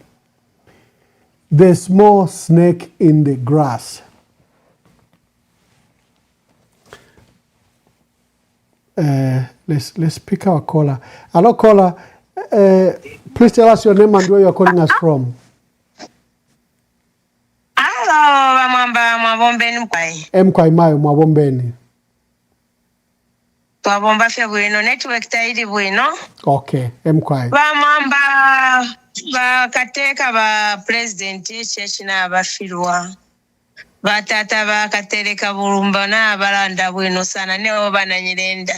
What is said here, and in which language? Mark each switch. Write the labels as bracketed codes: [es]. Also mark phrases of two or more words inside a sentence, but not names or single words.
[en] The small snake in the grass. Let's pick our caller. Hello, caller. Please tell us your name and where you're calling us from. Hello, [bem] Mwamba Mwabombeni Mkwai. Mkwai Mayo Mwabombeni. Twabomba fya bwino network tairi bwino. [en] Okay, Mkwai. [bem] Mwamba bakateka ba president y'echechi n'abafirwa. Batata bakatereka Bulumba n'abalanda bwino sana neho bananyirenda.